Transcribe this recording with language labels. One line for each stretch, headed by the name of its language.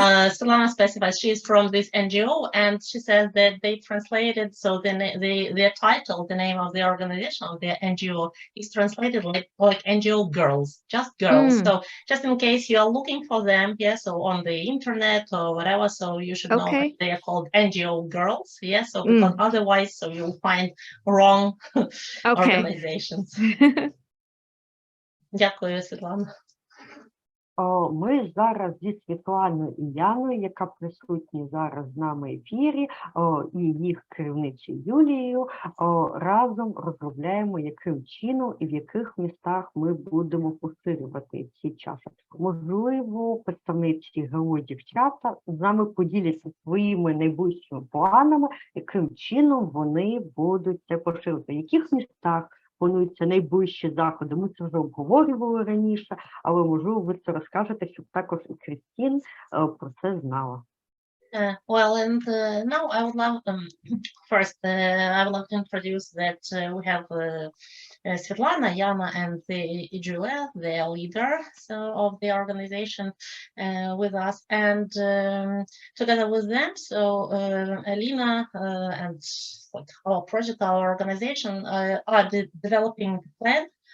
English: Світлана specifies she is from this NGO, and she says that they translated, so their title, the name of the organization of their NGO is translated like NGO Girls, just girls. So just in case you are looking for them, so on the internet or whatever, so you should know that they are called NGO Girls, so because otherwise, so you'll find wrong organizations.
Ukrainian: Дякую, Світлана. Ми зараз зі Світланою і Яною, яка присутні зараз з нами в ефірі, і їх керівницею Юлією, разом розробляємо, яким чином і в яких містах ми будемо поширювати ці чаші. Можливо, представниці ВГО «Дівчата» з нами поділяться своїми найближчими планами, яким чином вони будуть це поширювати, в яких містах плануються найближчі заходи. Ми це вже обговорювали раніше, але, можливо, ви це розкажете, щоб також і Крістін про це знала.
English: Well, and now I would love first I would love to introduce that we have Svetlana, Yana, and Julia, the leader of the organization, with us, and together with them, so Alina and our project, our organization are developing the plan.